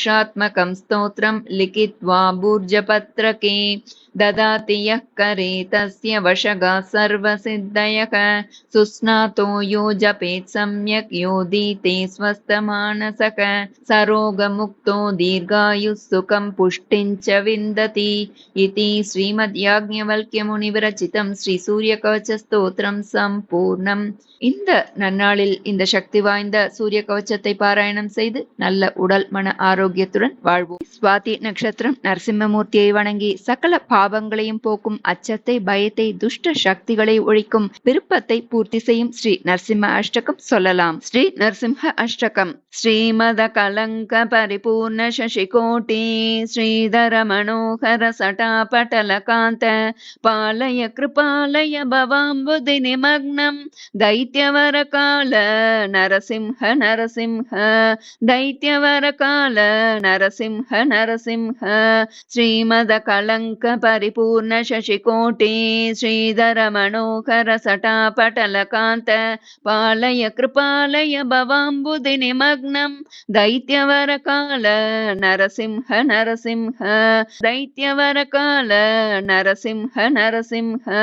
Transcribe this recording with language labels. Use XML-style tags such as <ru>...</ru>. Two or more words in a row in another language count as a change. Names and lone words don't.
<sa>स्तोत्रं लिखित्वा भूर्जपत्रके ददाति यः करे तस्य वशगाः सर्वसिद्धयः सुस्नातो यो जपेत् सम्यक् योधीते स्वस्थमानसः सरोगमुक्तो दीर्घायुः सुखं पुष्टिं च विन्दति इति श्रीमद्याज्ञवल्क्यमुनिविरचितं श्रीसूर्यकवचस्तोत्रं सम्पूर्णम्.</sa> <ta>இந்த நன்னாளில் இந்த சக்தி வாய்ந்த சூரிய கவச்சத்தை பாராயணம் செய்து நல்ல உடல் மன ஆரோக்கியத்துடன் வாழ்வோம். சுவாதி நட்சத்திரம் நரசிம்மமூர்த்தியை வணங்கி சகல பாவங்களையும் போக்கும் அச்சத்தை பயத்தை துஷ்ட சக்திகளை ஒழிக்கும் விருப்பத்தை பூர்த்தி செய்யும் ஸ்ரீ நரசிம்ம அஷ்டகம் சொல்லலாம். ஸ்ரீ நரசிம்ம அஷ்டகம்.</ta> <sa>श्रीमद कलङ्क परिपूर्ण शशिकोटि श्रीधर मनोहर सटापटल कान्त पालय कृपालय भवाम्बुधि निमग्नम् दैत्यवरकाल नरसिंह नरसिंह दैत्यवरकाल नरसिंह नरसिंह श्रीमदकलङ्क परिपूर्ण शशिकोटि श्रीधर मनोहर सटापटलकान्त पालय कृपालय भवाम्बुधि निमग्नं दैत्यवरकाल नरसिंह नरसिंह दैत्यवरकाल नरसिंह नरसिंह</sa>